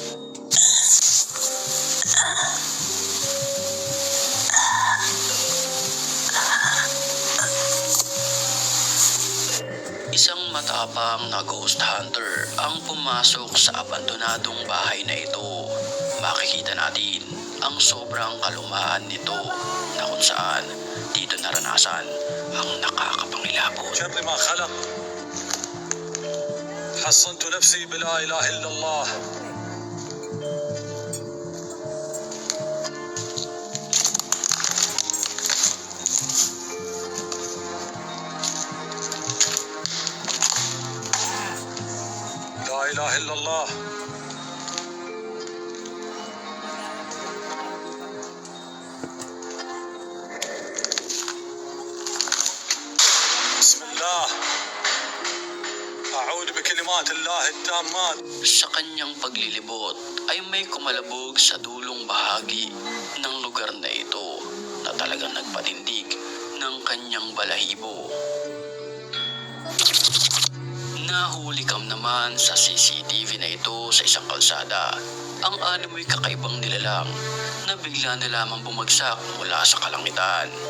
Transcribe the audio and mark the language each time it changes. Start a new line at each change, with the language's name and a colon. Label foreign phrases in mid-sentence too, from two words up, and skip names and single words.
Filipino: Isang matapang na ghost hunter ang pumasok sa abandonadong bahay na ito. Makikita natin ang sobrang kalumaan nito na kung saan dito naranasan ang nakakapangilabot.
Arabic: شر ما خلق حصنت نفسي بلا إله إلا الله لا إله إلا الله بسم الله أعوذ بكلمات الله التامات.
Filipino: Sa kanyang paglilibot ay may kumalabog sa dulong bahagi ng lugar na ito na talagang nagpatindig ng kanyang balahibo. Nahuli kam naman sa CCTV na ito sa isang kalsada ang animoy kakaibang nilalang na bigla na lamang bumagsak mula sa kalangitan.